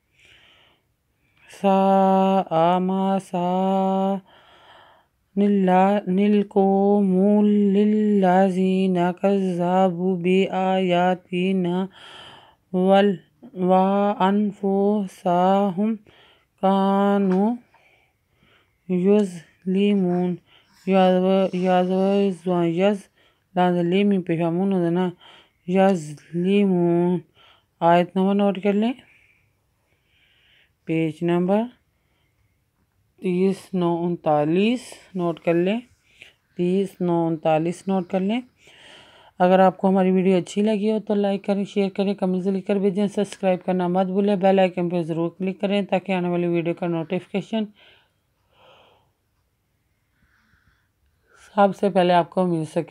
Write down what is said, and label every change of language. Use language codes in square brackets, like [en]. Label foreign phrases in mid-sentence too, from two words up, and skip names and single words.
[ar] ساء مثلا القوم الذين كذبوا بآياتنا وأنفسهم كانوا يظلمون. يظلمون. [ur] آیت نمبر نوٹ کر لیں، پیج نمبر 30,939 نوٹ کر لیں، 30,939 نوٹ کر لیں۔ اگر آپ کو ہماری ویڈیو اچھی لگی ہو تو لائک کریں، شیئر کریں، کمنٹس لکھ کر بھیجیں، سبسکرائب کرنا مت بھولیں، بیل آئیکن پہ ضرور کلک کریں تاکہ آنے والی ویڈیو کا نوٹیفیکیشن سب سے پہلے آپ کو مل سکے۔